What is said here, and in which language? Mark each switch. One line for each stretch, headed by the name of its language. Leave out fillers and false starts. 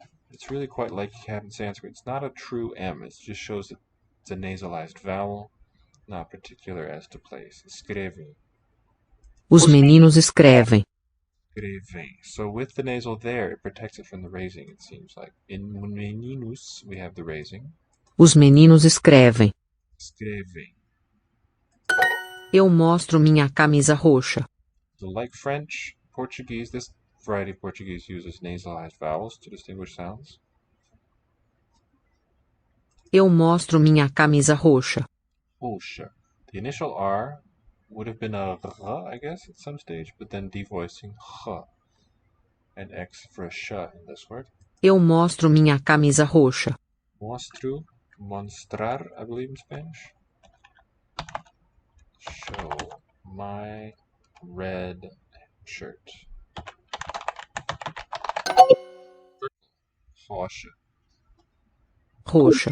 English: It's really quite like you have in Sanskrit. It's not a true M. It just shows that it's a nasalized vowel, not particular as to place.
Portuguese: Escreve. Os meninos escrevem. Escreve.
English: So with the nasal there, it protects it from the raising, it seems like. In meninos, we have the raising. Os meninos escrevem. Escreve.
Portuguese: Eu mostro minha camisa roxa.
English: So like French, Portuguese, this variety of Portuguese uses nasalized vowels to distinguish sounds.
Portuguese: Eu mostro minha camisa roxa. Roxa.
English: The initial R would have been a r, I guess, at some stage, but then devoicing h and x for a sh in this word.
Portuguese: Eu mostro minha camisa roxa. Mostro, mostrar,
English: I believe in Spanish. Show my red shirt.
Portuguese: Roxa. Roxa.